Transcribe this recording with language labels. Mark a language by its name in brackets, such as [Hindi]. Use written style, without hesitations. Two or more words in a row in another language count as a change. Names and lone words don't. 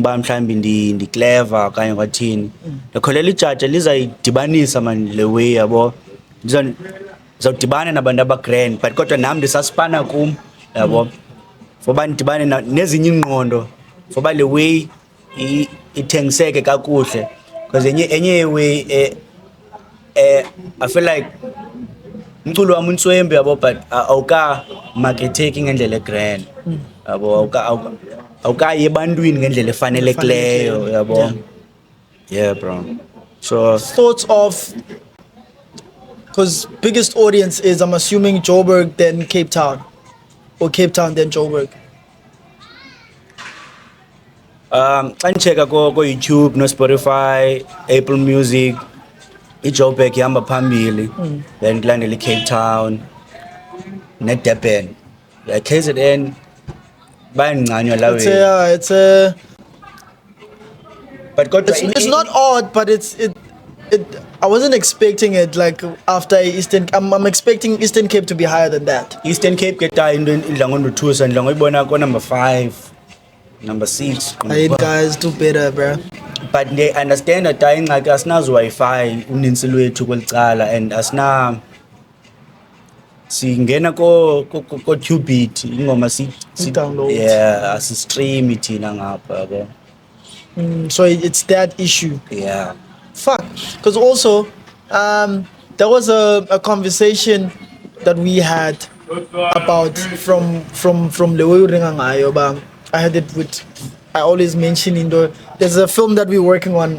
[Xhosa] uba mhlawumbi ndi-clever okanye kwathini ndikholelwa ijaja lizayidibanisa man le way yabo ndizawudibana nabantu abagrand but kodwa nam ndisasipana kum yabo foba ndidibane nezinye iingqondo foba le way ithengiseke kakuhle because enye yeeway [English] I feel like [Xhosa] umculo wami uNtswembi yabo but awuka-marketeki ngendlela egrand yabo awukayi ebantwini ngendlela efanelekileyo yabo [English] yeah bro so Thoughts of, because biggest audience is, I'm assuming, Joburg then Cape Town, or Cape Town then Joburg. [Xhosa] xa ndicheka ko-YouTube no-Spotify, Apple Music, iJoburg ihamba phambili then kulandela iCape Town neDurban. KZN bayandincanywa la [English] It's way it's a but kodwa it's not odd, but it I wasn't expecting it like after Eastern. I'm expecting Eastern Cape to be higher than that. [Xhosa] Eastern Cape ke ta into idla ngondothusa ndidla ngoyibona ko-number 5 number 6 [English] Hey guys, do better, bro. but they understand that [Xhosa] ingxaki asinazo Wi-Fi unintsi lwethu kwelicala and singena ko-Qubit ingoma [English] Download. [Xhosa] yeah asistream thina ngapha yabo [English] So it's that issue. yeah Fuck. Because also, there was a conversation that we had about from Lewe Ringangayo, but I had it with. I always mention there's a film that we're working on.